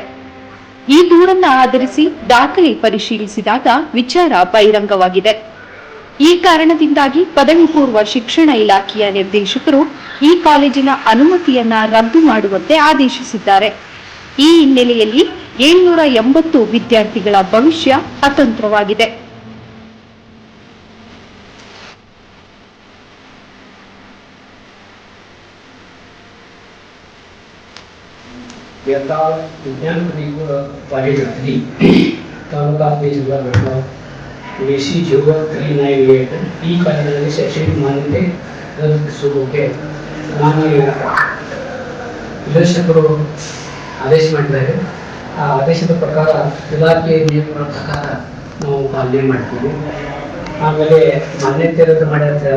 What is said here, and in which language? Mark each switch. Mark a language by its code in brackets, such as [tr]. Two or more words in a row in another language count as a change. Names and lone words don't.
[kn] ಈ ದೂರನ್ನ ಆಧರಿಸಿ ದಾಖಲೆ ಪರಿಶೀಲಿಸಿದಾಗ ವಿಚಾರ ಬಹಿರಂಗವಾಗಿದೆ. ಈ ಕಾರಣದಿಂದಾಗಿ ಪದವಿ ಪೂರ್ವ ಶಿಕ್ಷಣ ಇಲಾಖೆಯ ನಿರ್ದೇಶಕರು ಈ ಕಾಲೇಜಿನ ಅನುಮತಿಯನ್ನ ರದ್ದು ಮಾಡುವಂತೆ ಆದೇಶಿಸಿದ್ದಾರೆ. ಈ ಹಿನ್ನೆಲೆಯಲ್ಲಿ 780 ವಿದ್ಯಾರ್ಥಿಗಳ ಭವಿಷ್ಯ ಅತಂತ್ರವಾಗಿದೆ. विज्ञान कॉलेज अथनी तालुका जिल्हा बेळगाव वेसी 0398 ಈ ಕಾಲೇಜಿನಲ್ಲಿ ಶೈಕ್ಷಣಿಕ ಮಾನ್ಯತೆ ರದ್ದುಪಡಿಸುವುದಕ್ಕೆ ಮಾನ್ಯ ನಿರ್ದೇಶಕರು ಆದೇಶ ಮಾಡಿದ್ದಾರೆ. ಆ ಆದೇಶದ ಪ್ರಕಾರ ಇಲಾಖೆ ನಿಯಮಗಳ ಪ್ರಕಾರ ನಾವು ಪಾಲನೆ ಮಾಡ್ತೀವಿ. ಆಮೇಲೆ ಮಾನ್ಯತೆ ರದ್ದು ಮಾಡಿರ್ತಾರೆ.